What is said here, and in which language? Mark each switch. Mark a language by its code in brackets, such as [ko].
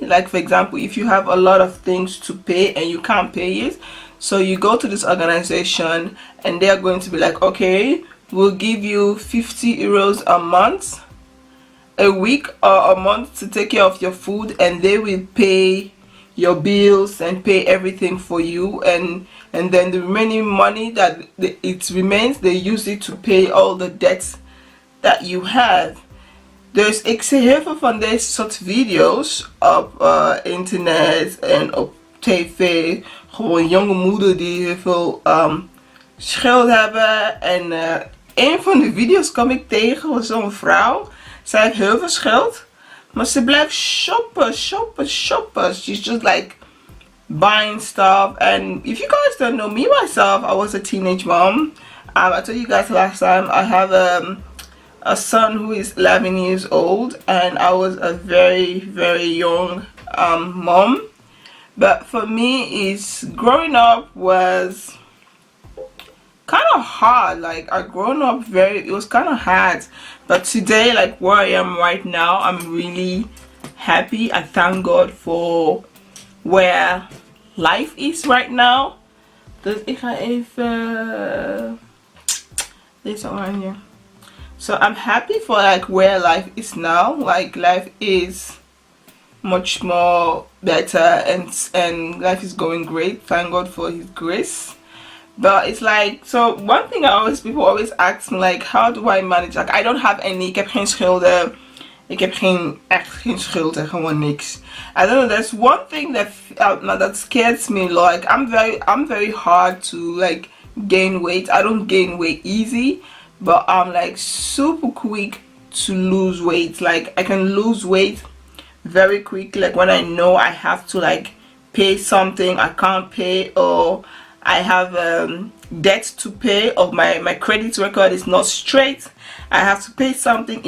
[en] Like for example, if you have a lot of things to pay and you can't pay it, so you go to this organization and they are going to be like, okay, we'll give you 50 euros a month, a week or a month to take care of your food, and they will pay your bills and pay everything for you, and then the remaining money that it remains, they use it to pay all the debts that you have. [nl] Dus ik zie heel veel van deze soort video's op internet en op tv. Gewoon jonge moeders die heel veel schuld hebben. En een van de video's kwam ik tegen van zo'n vrouw. Zij heeft heel veel schuld, maar ze blijft shoppen. [en] She's just like buying stuff. And if you guys don't know me myself, I was a teenage mom. I told you guys last time I have a son who is 11 years old, and I was a very young mom. But for me, growing up was kind of hard. Like I grown up it was kind of hard, but today, like where I am right now, I'm really happy. I thank God for where life is right now. [nl] Dus ik ga even deze oranje. [en] So I'm happy for like where life is now. Like life is much more better and life is going great. Thank God for His grace. But it's like, so one thing people always ask me, like, how do I manage? Like I don't have any, [nl] ik heb geen schulden. Ik heb echt geen schulden, gewoon niks. [en] I don't know, there's one thing that scares me. Like I'm very hard to like gain weight. I don't gain weight easy, but I'm like super quick to lose weight. Like I can lose weight very quickly, like when I know I have to like pay something I can't pay, or I have debt to pay, or my credit record is not straight, I have to pay something.